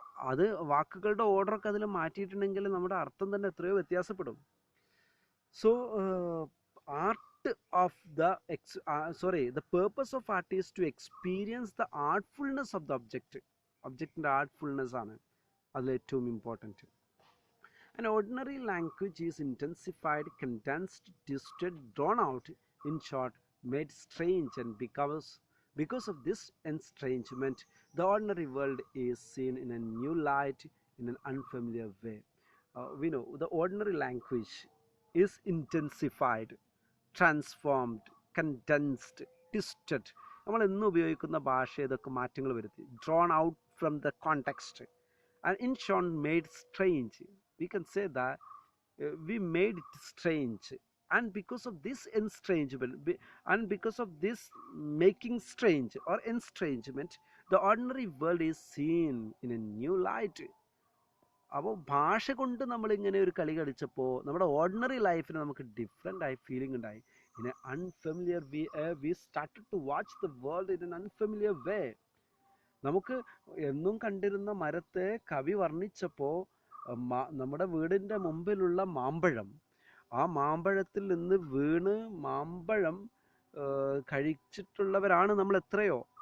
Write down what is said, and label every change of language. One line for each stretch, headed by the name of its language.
Malayalam: അത് വാക്കുകളുടെ ഓർഡറൊക്കെ അതിൽ മാറ്റിയിട്ടുണ്ടെങ്കിൽ നമ്മുടെ അർത്ഥം തന്നെ എത്രയോ വ്യത്യാസപ്പെടും.
English: so art of the purpose of art is to experience the artfulness of the ഒബ്ജക്റ്റിൻ്റെ artfulness
Malayalam: ആണ് അതിലേറ്റവും
English: Important. An ordinary language is intensified, condensed, twisted, drawn out, in short, made strange, and because of this estrangement, the ordinary world is seen in a new light, in an unfamiliar way. We know the ordinary language is intensified, transformed, condensed, twisted.
Malayalam: നമ്മൾ ഇന്ന് ഉപയോഗിക്കുന്ന ഭാഷ ഇതൊക്കെ മാറ്റങ്ങൾ വരുത്തി.
English: Drawn out from the context and in short made strange. We can say that we made it strange, and because of this estrangement, and because of this making strange or estrangement, the ordinary world is seen in a new light.
Malayalam: അപ്പോൾ ഭാഷ കൊണ്ട് നമ്മൾ ഇങ്ങനെ ഒരു കളി കളിച്ചപ്പോൾ നമ്മുടെ ordinary ലൈഫിന് നമുക്ക് ഡിഫറെൻ്റ് ആയി ഫീലിംഗ് ഉണ്ടായി.
English: In a unfamiliar we started to watch the world in an unfamiliar way.
Malayalam: നമുക്ക് എന്നും കണ്ടിരുന്ന മരത്തെ കവി വർണ്ണിച്ചപ്പോൾ നമ്മുടെ വീടിൻ്റെ മുമ്പിലുള്ള മാമ്പഴം, ആ മാമ്പഴത്തിൽ നിന്ന് വീണ് മാമ്പഴം കഴിച്ചിട്ടുള്ളവരാണ് നമ്മൾ എത്രയോ.